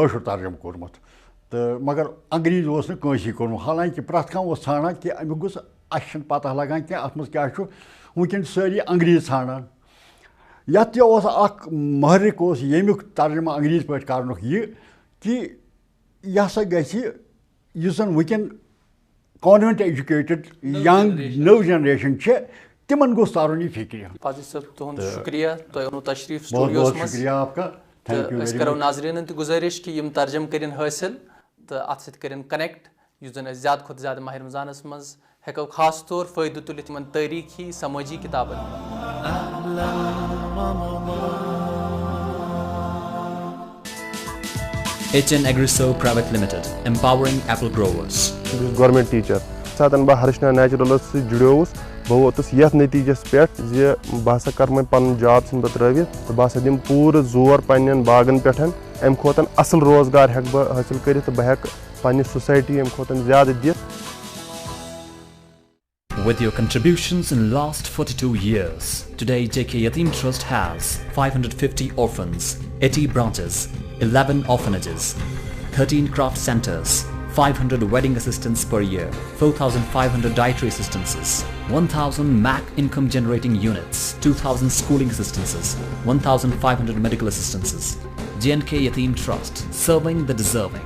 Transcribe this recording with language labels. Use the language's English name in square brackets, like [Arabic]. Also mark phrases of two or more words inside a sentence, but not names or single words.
[Kashmiri] کٲشُر ترجمہٕ کوٚرمُت تہٕ مگر انگریٖزۍ اوس نہٕ کٲنٛسی کوٚرمُت حالانکہِ پرٛٮ۪تھ کانٛہہ اوس ژھانڈان کہِ اَمیُک گوٚژھ اَسہِ چھِنہٕ پَتہ لگان کینٛہہ اَتھ منٛز کیٛاہ چھُ وٕنکٮ۪ن چھِ سٲری انگریٖزۍ ژھانڈان یَتھ تہِ اوس اَکھ محرِک اوس ییٚمیُک ترجمہٕ انگریٖزۍ پٲٹھۍ کَرنُک یہِ کہِ یہِ ہسا گژھِ یُس زَن وٕنکٮ۪ن [English] convent educated young [Kashmiri] نٔو جنریشن چھِ تِمن گوٚژھ ترُن یہِ فِکرِ. فاضل صٲب تُہُنٛد شُکریہ تۄہہِ اوٚنوُ تشریٖف [Urdu] بہت [Kashmiri] سٹوڈیوَس [Urdu] بہت [Kashmiri] منٛز [Urdu] شُکریہ آپ کا [Kashmiri] تہٕ أسۍ کَرو ناظریٖنن تہِ گُزٲرِش کہِ یِم ترجمہٕ کٔرِنۍ حٲصِل تہٕ اَتھ سۭتۍ کٔرِنۍ کنیکٹ یُس زَن أسۍ زیادٕ کھۄتہٕ زیادٕ ماہِ رمضانَس منٛز ہٮ۪کو خاص طور فٲیدٕ تُلِتھ یِمن تٲریٖخی سمٲجی کِتابن. [English] HN Agriso Private Limited, empowering apple growers. government teacher [Kashmiri] ساتہٕ بہٕ ہرشنا نیچرلس سۭتۍ جُڑیووُس بہٕ ووتُس یتھ نتیٖجس پٮ۪ٹھ زِ بہٕ ہسا کرٕ وۄنۍ پنُن جاب ژھٕنہٕ بہٕ ترٲوِتھ تہٕ بہٕ ہسا دِمہٕ پوٗرٕ زور پننٮ۪ن باغن پٮ۪ٹھ امہِ کھۄتہٕ اصل روزگار ہٮ۪کہٕ بہٕ حٲصِل کٔرِتھ تہٕ بہٕ ہٮ۪کہٕ پننہِ سوسایٹی امہِ کھۄتہٕ زیادٕ دِتھ. [English] With your contributions in last 42 years, today JK Yatim Trust has 550 orphans, 80 branches, 11 orphanages, 13 craft centers, 500 wedding assistants per year, 4,500 dietary assistances, 1,000 MAC income generating units, 2,000 schooling assistances, 1,500 medical assistances. JNK Yatim Trust, serving the deserving.